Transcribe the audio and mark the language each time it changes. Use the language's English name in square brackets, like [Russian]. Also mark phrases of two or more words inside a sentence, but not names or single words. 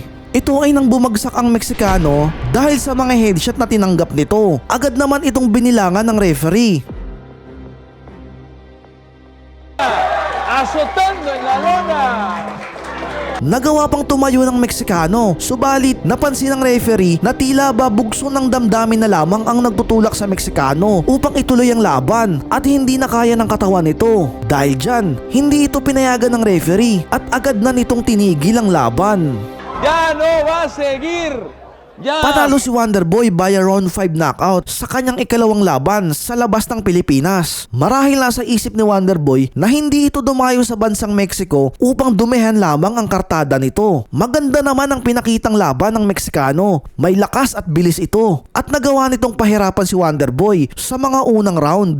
[Filipino] Ito ay nang bumagsak ang Meksikano dahil sa mga headshot na tinanggap nito. Agad naman itong binilangan ng referee. [Spanish] Azotando en la lona. [Filipino] Nagawa pang tumayo ng Meksikano, subalit napansin ng referee na tila ba bugso ng damdamin na lamang ang nagtutulak sa Meksikano upang ituloy ang laban at hindi na kaya ng katawan nito. Dahil dyan, hindi ito pinayagan ng referee at agad na nitong tinigil ang laban. [Spanish] Ya no va a seguir. Ya. [Filipino] Panalo si Wonderboy [English] via round 5 knockout [Filipino] sa kanyang ikalawang laban sa labas ng Pilipinas. Marahil nasa isip ni Wonderboy na hindi ito dumayo sa bansang Mexico upang dumihan lamang ang kartada nito. Maganda naman ang pinakitang laban ng Meksikano. May lakas at bilis ito at nagawa nitong pahirapan si Wonderboy sa mga unang round.